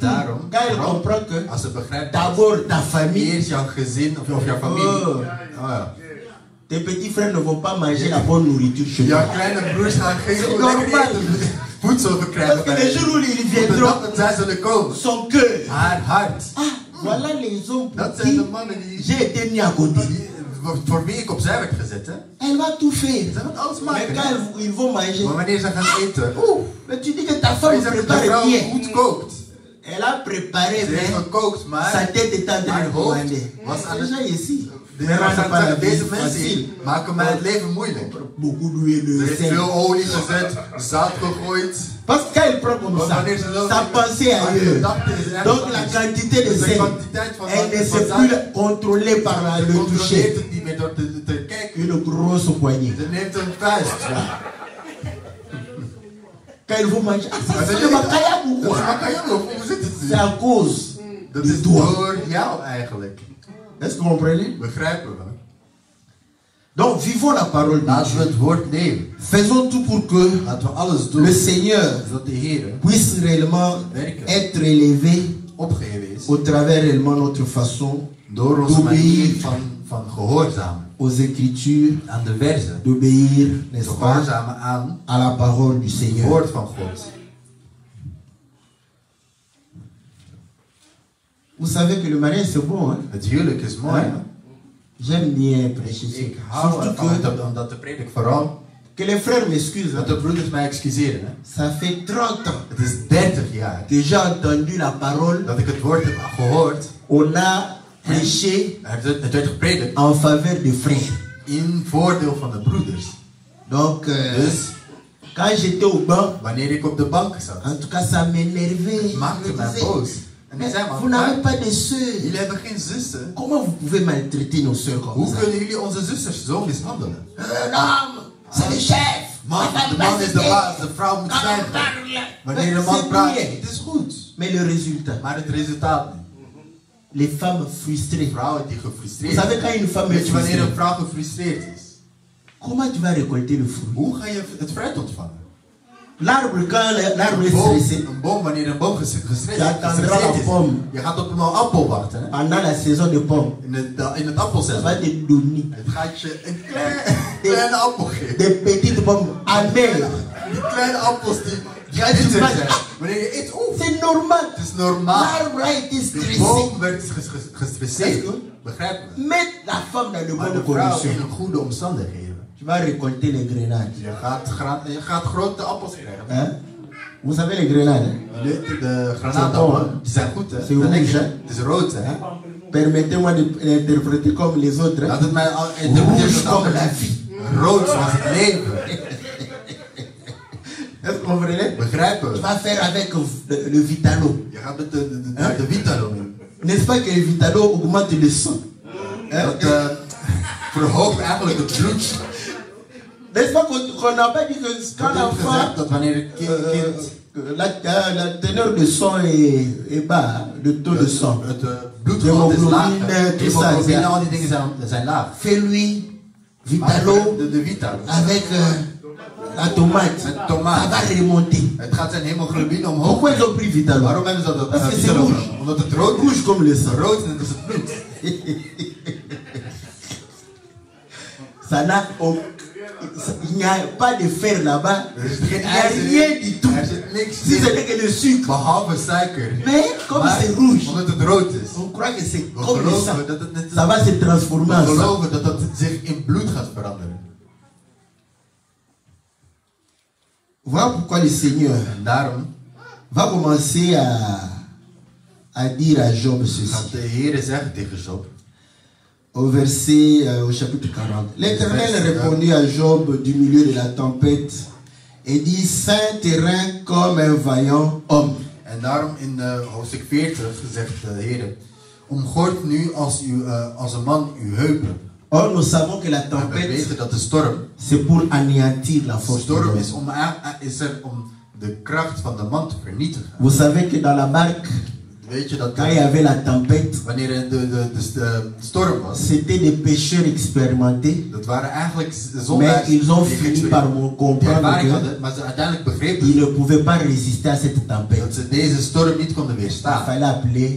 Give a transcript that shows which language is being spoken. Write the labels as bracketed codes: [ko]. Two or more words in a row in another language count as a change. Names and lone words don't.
[nl] Daarom, [fr] quand elle [nl] vooral [fr] comprend que [nl] als ze begrijpt dat [fr] d'abord ta famille, [nl] eerst jouw gezin of jouw familie. Oh. Oh ja. [fr] tes petits frères ne vont pas manger la bonne nourriture chez toi. [nl] Jouw kleine broers gaan geen [fr] C'est [nl] lekker [fr] normal. [nl] eten, voedsel [fr] Parce [nl] verkrijgen. [fr] que les jours où ils [nl] Op de [fr] viendront, [nl] dag dat zij zullen komen. [fr] son cœur. [nl] Haar hart. [fr] Ah, voilà les hommes pour [nl] Dat zijn de [fr] qui [nl] mannen die, [fr] j'ai été mis à côté. [nl] voor wie ik opzij werd gezet. Hè? [fr] Elle va tout faire. [nl] Ze gaan alles [fr] Mais [nl] maken. [fr] quand [nl] Hè? [fr] ils vont manger, [nl] Maar wanneer ze gaan eten. [fr] mais tu dis que ta [nl] Maar [fr] femme [nl] je zegt dat de [fr] prépare [nl] vrouw [fr] bien. [nl] goed kookt. [fr] Elle a préparé, [nl] Ze heeft [fr] mais [nl] gekookt, [fr] sa [nl] maar [fr] tête est en train [nl] haar [fr] de [nl] hoofd [fr] commander. [nl] was aan [fr] Les gens [nl] het... [fr] ici, [nl] Deze [fr] ne rendent pas la vie [nl] mensen [fr] facile. [nl] hier maken mij het leven moeilijk. [fr] Beaucoup d'huile [nl] Ze [fr] de [nl] heeft [fr] sel. [nl] veel olie gezet, zout gegooid. [fr] Parce que quand elle prend comme [nl] Want [fr] ça, [nl] wanneer ze loopt, [fr] sa pensée [nl] haar [fr] ailleurs. [nl] gedachte is ergens [fr] Donc la [nl] anders. [fr] quantité de [nl] Dus de [fr] sel, [nl] kwantiteit van [fr] elle ne [nl] van [fr] sait [nl] zout, [fr] plus contrôler par [nl] ze [fr] le [nl] controleert [fr] toucher. [nl] het niet meer door te kijken. [fr] Une grosse poignée. [nl] Ze neemt een vuist. [fr] Quand il faut manger, ah, ça [nl] Maar [fr] c'est [nl] ze [fr] le [nl] denkt, macaya dat is [fr] pourquoi? [nl] makkelijk, hoe zit het [fr] C'est à cause [nl] Dat [fr] de [nl] is [fr] toi. [nl] door jou eigenlijk. [fr] Est-ce que vous comprenez? [nl] Begrijpen we? [fr] Donc vivons la parole de [nl] Laten we [fr] Dieu. [nl] het woord leven. [fr] Faisons tout pour que [nl] Laten we alles doen [fr] le Seigneur [nl] zodat de Heer [fr] puisse réellement [nl] werken [fr] être élevé [nl] opgeheven is [fr] au travers réellement notre façon [nl] door onze manier van gehoorzamen [fr] aux Écritures, [nl] aan de verzen. [fr] d'obéir, n'est-ce pas, [nl] Gehoorzamen aan [fr] à la parole du [nl] het [fr] Seigneur. [nl] woord van God. [fr] Vous savez que le mariage c'est bon, hein? [nl] Het huwelijk is mooi. [fr] Hein? J'aime bien prêcher [nl] Ik [fr] ça. [nl] hou [fr] Surtout [nl] ervan [fr] que, [nl] om dat te prediken. Vooral [fr] que les frères m'excusent, [nl] dat [fr] hein. [nl] de broeders mij excuseren. Hè. [fr] Ça fait 30 ans [nl] Het is 30 jaar [fr] que j'ai entendu la parole. [nl] dat ik het woord heb gehoord. [fr] On a prêché [nl] Het werd gepredikt [fr] en faveur des frères. [nl] in voordeel van de broeders. [fr] Donc, [nl] Dus [fr] quand j'étais au banc, [nl] wanneer ik op de bank zat, [fr] en tout cas, ça m'énervait. [nl] het [fr] Je [nl] maakte [fr] me [nl] mij [fr] disais, [nl] boos. En ik [fr] mais [nl] zei [fr] vous [nl] maar, [fr] n'avez pas de sœurs. [nl] jullie hebben geen zussen. [fr] Comment vous pouvez maltraiter nos sœurs comme [nl] Hoe [fr] ça? [nl] kunnen jullie onze zusters zo mishandelen? [fr] Un homme, c'est le chef. [nl] Man, de man is de baas, de vrouw moet zwijgen. Wanneer de man praat, het is goed. [fr] Mais le résultat, [nl] Maar het resultaat niet. [fr] les femmes frustrées. [nl] Vrouwen die [fr] Vous [nl] gefrustreerd [fr] savez, [nl] zijn. [fr] quand une femme est [nl] Weet je wanneer [fr] frustrée, [nl] een vrouw gefrustreerd is? [fr] comment tu vas récolter le fruit? [nl] Hoe ga je het fruit ontvangen? [fr] L'arbre, quand l'arbre est stressé, [nl] Een boom, wanneer een boom gestresseerd Ja, [fr] attendra la pomme. [nl] je gaat op een appel wachten. Hè? [fr] pendant la saison de pommes, [nl] In het [fr] ça [nl] appelseizoen. [fr] va te donner [nl] Het gaat je een kleine appel geven. [fr] des petites pommes amères. [nl] Die kleine appels die Ja, die bitter maakt- zijn. Wanneer je eet, [fr] C'est normal. [nl] het is normaal. [fr] L'arbre a été [nl] De [fr] stressé. [nl] boom werd gestresseerd. [fr] Est-ce que- [nl] Begrijpen we? [fr] Mets la femme dans de [nl] Maar [fr] bonnes [nl] de vrouw in [fr] conditions. [nl] een goede omstandigheden. [fr] Tu vas récolter les grenades. [nl] Je gaat grote appels krijgen. [fr] Hein? Vous savez les grenades? Hein? [nl] De [fr] C'est bon, [nl] granaatappelen, die zijn goed hè. [fr] C'est rouge, [nl] lekker. hè? Het is rood hè. [fr] Permettez-moi d'interpréter comme les autres. [nl] Laat [fr] Hein? [nl] het mij al interpreteren [fr] Rouge [nl] zoals [fr] comme la [nl] anderen. [fr] vie. [nl] Rood zoals het leven. [fr] Est-ce que vous comprenez? [nl] Begrijpen [fr] Tu [nl] we? [fr] vas faire avec le Vitalo. [nl] Je gaat met de Vitalo in. [fr] N'est-ce pas que le Vitalo augmente le sang? [nl] Dat verhoogt eigenlijk het bloed. [fr] N'est-ce pas qu'on n'a pas dit que quand l'enfant, [nl] Dat wanneer een kind [fr] la teneur de sang est bas, le taux de sang. [nl] het bloedgehalte is laag. [fr] tout ça, [nl] Hemoglobine, al die dingen zijn laag. [fr] Fais-lui Vitalo [nl] De Vitalo. [fr] avec la tomate. [nl] Met tomaat. [fr] Ça va remonter. [nl] Het gaat zijn hemoglobine omhoog. [fr] Pourquoi ils ont pris Vitalo? [nl] Waarom hebben ze dat? [fr] Parce que c'est rouge. [nl] Omdat het rood [fr] Rouge comme le sang. [nl] rood is, net als het bloed. [fr] Ça n'a il n'y a pas de fer là-bas. Il n'y a rien du tout. [nl] Er zit niks [fr] Si ce [nl] in, [fr] n'est que le sucre. [nl] behalve suiker. [fr] Mais comme [nl] Maar [fr] c'est rouge, [nl] omdat het rood is. [fr] on croit que c'est [nl] We [fr] comme le sang. [nl] geloven dat het net [fr] Ça va se transformer [nl] we [fr] en sang. [nl] geloven dat dat zich in bloed gaat veranderen. [fr] Voilà pourquoi le Seigneur [nl] En daarom [fr] va commencer à dire à Job [nl] gaat [fr] ceci. [nl] de Heer zeggen tegen Job. [fr] Au verset, au chapitre 40. L'Éternel répondit à Job du milieu de la tempête et dit, Saint terrain comme un vaillant homme. [nl] En daarom in hoofdstuk 40 zegt de Heer, omgord nu als een man uw heupen. [fr] Or, nous savons que la [nl] En we [fr] tempête, [nl] weten dat de storm, [fr] c'est pour anéantir la [nl] de [fr] force de [nl] storm [fr] l'homme. [nl] is er om de kracht van de man te vernietigen. [fr] Vous savez que dans la barque, [nl] Weet je dat [fr] quand il y avait la tempête, [nl] wanneer de storm was, [fr] c'était des pêcheurs expérimentés, [nl] dat waren eigenlijk [fr] mais [nl] zondaars [fr] ils ont [nl] die [fr] fini [nl] geen [fr] par [nl] die [fr] comprendre [nl] ervaring [fr] que [nl] hadden, maar ze uiteindelijk begrepen [fr] ils ne pouvaient pas résister à cette [nl] dat [fr] tempête. [nl] ze deze storm niet konden [fr] Il [nl] weerstaan. [fr] fallait appeler